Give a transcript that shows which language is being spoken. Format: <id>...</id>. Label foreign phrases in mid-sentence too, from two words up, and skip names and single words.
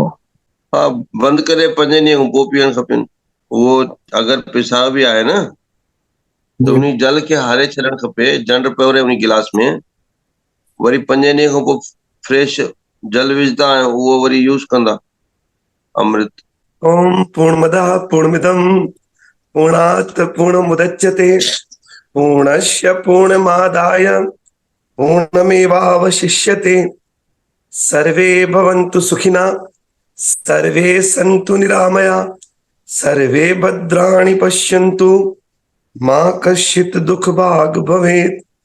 <sd>हा, बंदि करे 5 ॾींहं खां पोइ पीअणु खपेनि। उहो अगरि पेशाब बि आहे न त उन जल खे हारे छॾणु खपे, जंड पियो रहे उन गिलास में, वरी 5 ॾींहं खां पोइ फ्रेश जल विझंदा ऐं उहो वरी यूज़ कंदा अमृत।</sd> <sa>ओम पूर्णमदः पूर्णमिदं पूर्णात् पूर्णमुदच्यते पूर्णस्य पूर्णमादाय पूर्णमेवावशिष्यते। सर्वे भवन्तु सुखिनः, सर्वे सन्तु निरामया, सर्वे भद्राणि पश्यन्तु, मा कश्चित् दुःख भाग् भवेत्।</sa>